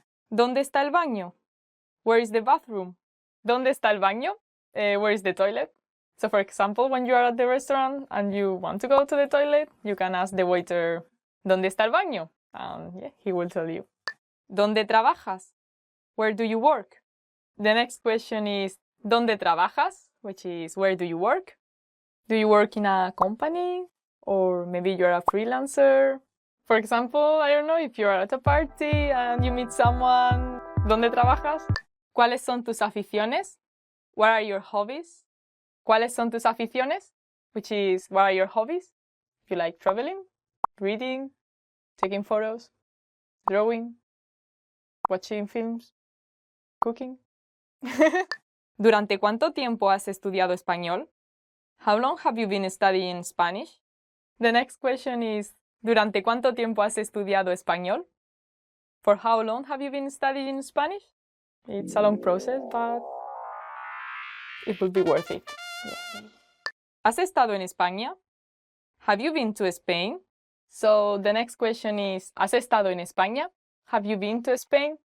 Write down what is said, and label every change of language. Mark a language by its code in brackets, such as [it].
[es] ¿Dónde está el baño? [en] Where is the bathroom? [es] ¿Dónde está el baño? [en] Where is the toilet? So for example, when you are at the restaurant and you want to go to the toilet, you can ask the waiter, [es] ¿Dónde está el baño? [en] And yeah, he will tell you. [es] ¿Dónde trabajas? [en] Where do you work? The next question is, [es] ¿Dónde trabajas? [en] Which is, where do you work? Do you work in a company? Or maybe you're a freelancer? For example, I don't know, if you're at a party and you meet someone, [es] ¿Dónde trabajas? ¿Cuáles son tus aficiones? [en] What are your hobbies? [es] ¿Cuáles son tus aficiones? [en] Which is, what are your hobbies? If you like traveling, reading, taking photos, drawing, watching films, cooking. [es] ¿Durante cuánto tiempo has estudiado español? [en] How long have you been studying Spanish? The next question is, [es] ¿durante cuánto tiempo has estudiado español? [en] For how long have you been studying Spanish? It's a long process, but it will be worth it. Yeah. [es] ¿Has estado en España? [en] Have you been to Spain? So the next question is, [es] ¿has estado en España? [en] Have you been to Spain?